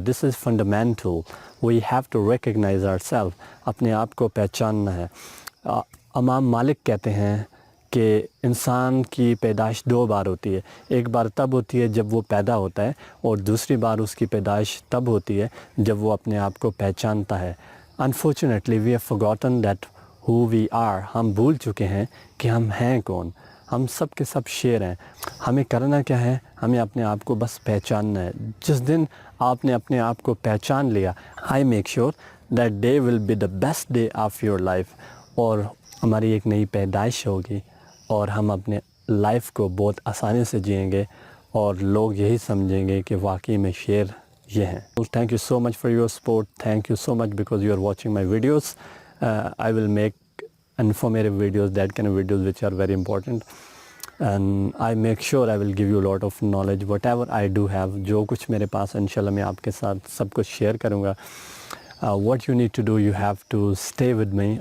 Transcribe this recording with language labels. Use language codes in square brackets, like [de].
[en] This is fundamental. We have to recognise our self. [ur] اپنے آپ کو پہچاننا ہے. امام مالک کہتے ہیں کہ انسان کی پیدائش دو بار ہوتی ہے. ایک بار تب ہوتی ہے جب وہ پیدا ہوتا ہے، اور دوسری بار اس کی پیدائش تب ہوتی ہے جب وہ اپنے آپ کو پہچانتا ہے. [en] Unfortunately we have forgotten that who we are. [ur] ہم بھول چکے ہیں کہ ہم ہیں کون. ہم سب کے سب شیر ہیں. ہمیں کرنا کیا ہے؟ ہمیں اپنے آپ کو بس پہچاننا ہے. جس دن آپ نے اپنے آپ کو پہچان لیا، [en] I make sure that day will be the best day of your life. [ur] اور ہماری ایک نئی پیدائش ہوگی، اور ہم اپنے لائف کو بہت آسانی سے جئیں گے، اور لوگ یہی سمجھیں گے کہ واقعی میں شیر یہ ہیں. [en] Thank you so much for your support. Thank you so much because you are watching my videos. I will make informative videos, that kind of videos which are very important, and I make sure I will give you a lot of knowledge. Whatever I do have, [ur] جو کچھ میرے پاس انشاءاللہ میں آپ کے ساتھ سب کچھ share کروں گا. [en] What you need to do, you have to stay with me.